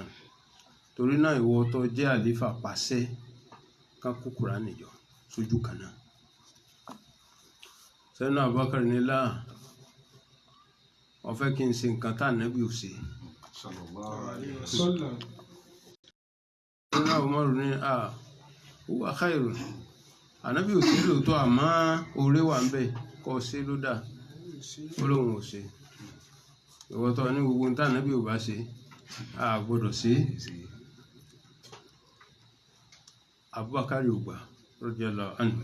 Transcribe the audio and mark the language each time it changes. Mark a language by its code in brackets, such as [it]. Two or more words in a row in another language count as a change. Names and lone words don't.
[yo] Torí náà ìwọ tó jẹ́ àlífà pàṣẹ ká kó Kùránì jọ sójú kan náà. Sayyidina Abubakar ní láà, ó fẹ́ kí n ṣe nǹkan tá ànábì ò ṣe. Sayyidina Umar ní [ar] هو خير. [yo] Ànábì ò ṣe lóòótọ́, àmọ́ oore wà ń bẹ̀, kó ṣe ló dà. Ó lóun ò ṣe. Ìwọ tó ní gbogbo ohun tá ànábì ò bá ṣe, a gbọ́dọ̀ ṣe. Abubakar ò gbà [ar] رضي الله عنه.